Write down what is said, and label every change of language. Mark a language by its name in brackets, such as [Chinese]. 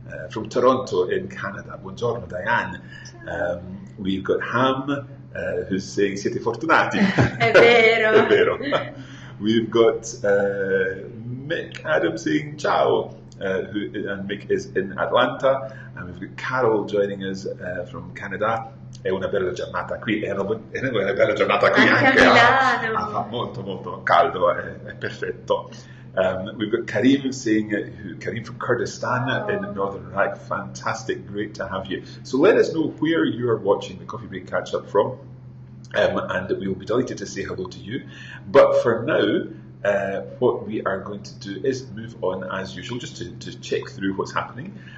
[English] From Toronto in Canada. Buongiorno, Diane. We've got Ham, who's saying [Italian] siete fortunati. È vero. È vero. [English] We've got Mick Adams saying ciao. And Mick is in Atlanta, and we've got Carol joining us from Canada. [Italian] È una bella giornata qui, è una bella giornata qui anche a Milano. Fa molto caldo, è perfetto. [English] We've got Karim saying, Karim from Kurdistan in Northern Iraq. Fantastic, great to have you. So let us know where you are watching the Coffee Break Catch Up from, and we will be delighted to say hello to you. But for now, what we are going to do is move on as usual, just to check through what's happening.